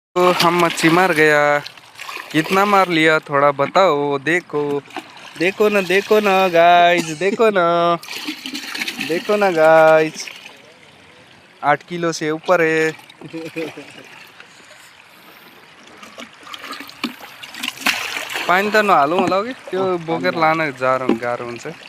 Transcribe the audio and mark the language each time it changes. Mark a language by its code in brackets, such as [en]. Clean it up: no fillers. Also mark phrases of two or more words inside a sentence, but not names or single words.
[hi] तो हम मच्छी मार गया। कितना मार लिया थोड़ा बताओ। देखो देखो ना गाइस, देखो ना गाइस, 8 किलो से ऊपर है। [ne] पानी त नहालौँ होला कि त्यो बोकेर लान गाह्रो हुन्छ।